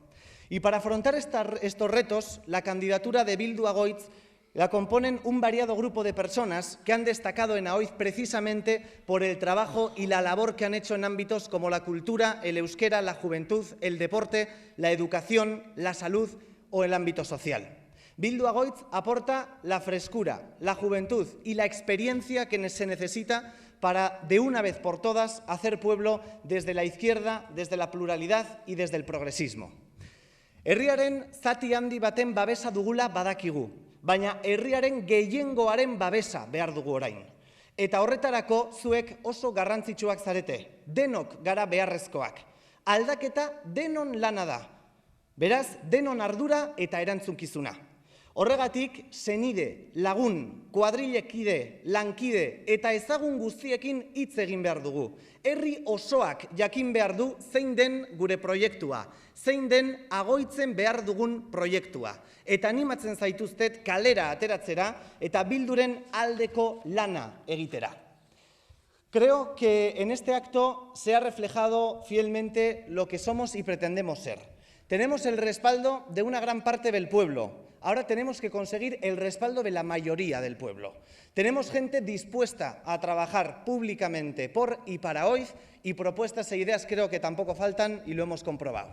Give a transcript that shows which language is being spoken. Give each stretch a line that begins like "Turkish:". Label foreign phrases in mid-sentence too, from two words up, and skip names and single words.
Spanish: Y para afrontar estos retos, la candidatura de Bildu a Goitz la componen un variado grupo de personas que han destacado en AOIZ precisamente por el trabajo y la labor que han hecho en ámbitos como la cultura, el euskera, la juventud, el deporte, la educación, la salud o el ámbito social. Bildu a Goitz aporta la frescura, la juventud y la experiencia que se necesita para, de una vez por todas, hacer pueblo desde la izquierda, desde la pluralidad y desde el progresismo.
Basque: Herriaren zati handi baten babesa dugula badakigu, baina herriaren gehiengoaren babesa behar dugu orain. Eta horretarako zuek oso garrantzitsuak zarete, denok gara beharrezkoak. Aldaketa denon lana da, beraz denon ardura eta erantzunkizuna. Horregatik, senide, lagun, kuadrilekide, lankide eta ezagun guztiekin hitz egin behar dugu. Herri osoak jakin behar du zein den gure proiektua, zein den agoitzen behar dugun proiektua. Eta animatzen zaituztet kalera ateratzera eta Bilduren aldeko lana egitera.
Spanish: Creo que en este acto se ha reflejado fielmente lo que somos y pretendemos ser. Tenemos el respaldo de una gran parte del pueblo. Ahora tenemos que conseguir el respaldo de la mayoría del pueblo. Tenemos gente dispuesta a trabajar públicamente por y para AOIZ y propuestas e ideas creo que tampoco faltan y lo hemos comprobado.